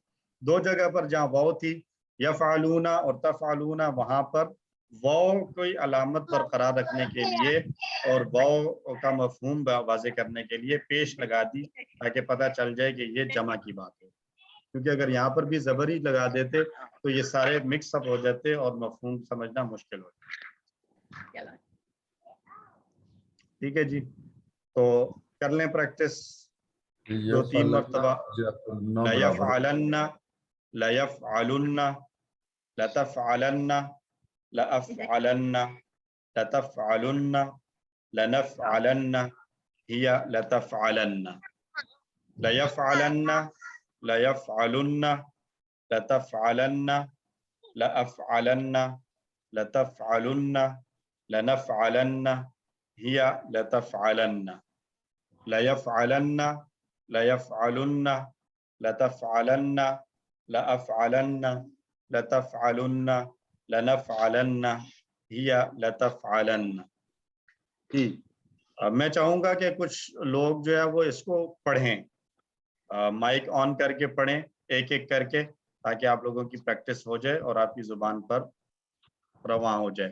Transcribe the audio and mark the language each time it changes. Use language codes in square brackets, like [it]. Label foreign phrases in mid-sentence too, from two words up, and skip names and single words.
[ur] دو جگہ پر جہاں واو تھی یفعلون اور تفعلون، وہاں پر واو کوئی علامت برقرار رکھنے کے لیے اور واو کا مفہوم واضح کرنے کے لیے پیش لگا دی تاکہ پتہ چل جائے کہ یہ جمع کی بات ہے. کیونکہ اگر یہاں پر بھی زبر ہی لگا دیتے تو یہ سارے مکس اپ ہو جاتے اور مفہوم سمجھنا مشکل ہو جاتا. ٹھیک ہے جی، تو کر لیں پریکٹس 2-3 مرتبہ. [ar] لیفعلن، لیفعلن، لتفعلن، لأفعلن، لتفعلن، لنفعلن، ہی لتفعلن، لیفعلن، لیفعلن، لتفعلن، لأفعلن، لتفعلن، لنفعلن، ہی لتفعلن، لیفعلن، لیفعلن، لتفعلن، لأفعلن، لتفعلن، لنفعلن، ہی لتفعلن. [ur] میں چاہوں گا کہ کچھ لوگ جو ہے وہ اس کو پڑھیں، مائک آن کر کے پڑھیں ایک ایک کر کے، تاکہ آپ لوگوں کی پریکٹس ہو جائے اور آپ کی زبان پر رواں ہو جائے.